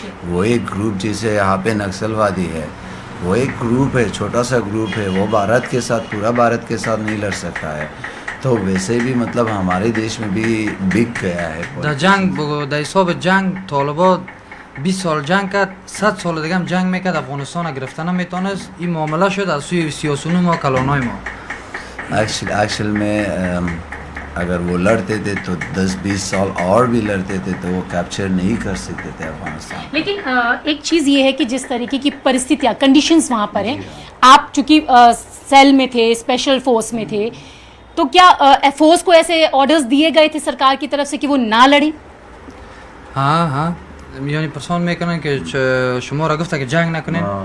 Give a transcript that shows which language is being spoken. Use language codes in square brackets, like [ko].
[hi] वो एक ग्रुप जैसे यहाँ पे नक्सलवादी है, वो एक ग्रुप है, छोटा सा ग्रुप है, वो भारत के साथ पूरा भारत के साथ नहीं लड़ सकता है। तो वैसे भी मतलब हमारे देश में भी बिक गया है। [fa] जंग طالبان 20 سال جنگ کرد، 100 سال دیگه هم جنگ میکرد، افغانستان گرفته نمیتونست. این معامله شد از سوی سیاسیون ما، کلانای ما. [hi] एक्चुअल में अगर वो लड़ते थे तो 10-20 साल और भी लड़ते थे तो वो कैप्चर नहीं कर सकते थे अफगानिस्तान। लेकिन एक चीज़ ये है कि जिस तरीके की परिस्थितियाँ, कंडीशंस वहाँ पर हैं, आप चूँकि सेल में थे, स्पेशल फोर्स में थे, तो क्या फोर्स को ऐसे ऑर्डर्स दिए गए थे सरकार की तरफ से कि वो ना लड़े? [fa] हाँ یعنی پرسان میکنن که شما را گفته که جنگ نکنین.